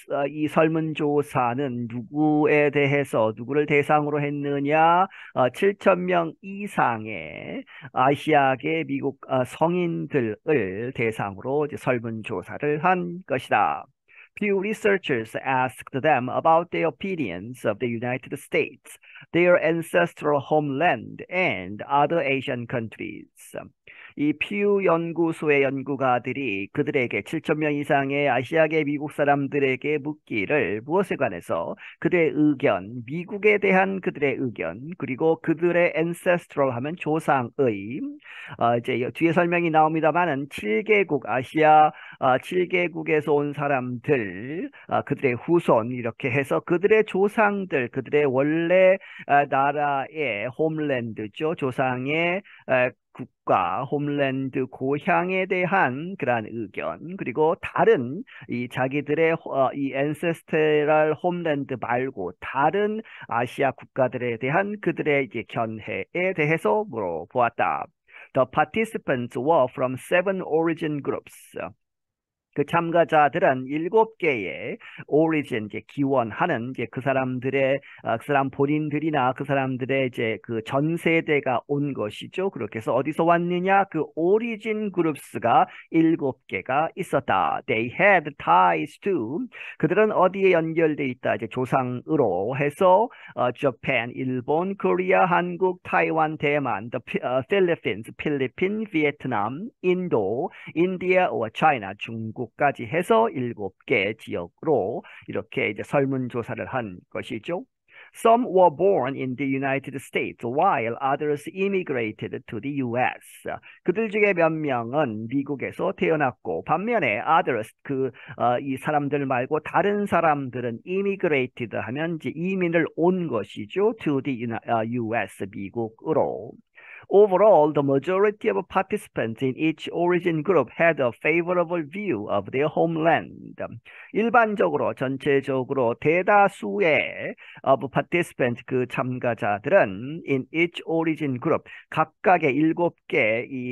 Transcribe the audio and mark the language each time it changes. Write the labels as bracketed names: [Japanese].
[Korean] 이 설문조사는 누구를 대상으로 했느냐? 7천 명 이상의 아시아계 미국 성인들을 대상으로 이제 설문조사를 한 것이다. [English] Pew researchers asked them about their opinions of the United States, their ancestral homeland, and other Asian countries. [Korean] 이 퓨 연구소의 연구가들이 그들에게 7천 명 이상의 아시아계 미국 사람들에게 묻기를 무엇에 관해서 그들의 의견, 미국에 대한 그들의 의견, 그리고 그들의 ancestral 하면 조상의 이제 뒤에 설명이 나옵니다만은 7개국 아시아 7개국에서 온 사람들 그들의 후손 이렇게 해서 그들의 조상들 그들의 원래 나라의 홈랜드죠. 조상의 국가, 홈랜드, 고향에 대한 그러한 의견, 그리고 다른 이 자기들의 이 ancestral 홈랜드 말고 다른 아시아 국가들에 대한 그들의 이제 견해에 대해서 물어보았다. [English] The participants were from 7 origin groups. [Korean] 그 참가자들은 7개의 오리진 이제 기원하는 이제 그 사람들의 그 사람 본인들이나 그 사람들의 이제 그 전 세대가 온 것이죠. 그렇게 해서 어디서 왔느냐? 그 오리진 그룹스가 7개가 있었다. [English] They had ties to [Korean] 그들은 어디에 연결돼 있다? 이제 조상으로 해서 Japan, 일본, 코리아, 한국, 타이완, 대만, Philippines, 필리핀, 베트남, 인도, 인디아, China, 중국까지 해서 7개 지역으로 이렇게 이제 설문조사를 한 것이죠. [English] Some were born in the United States, while others immigrated to the US. [Korean] 그들 중에 몇 명은 미국에서 태어났고, 반면에 [English] others, [Korean] 이 사람들 말고 다른 사람들은 [English] immigrated [Korean] 하면 이제 이민을 온 것이죠. [English] to the US, [Korean] 미국으로. [English] Overall, the majority of participants in each origin group had a favorable view of their homeland. [Korean] 일반적으로 전체적으로 대다수의 [English] of participants [Korean] 그 참가자들은 [English] in each origin group [Korean] 각각의 7개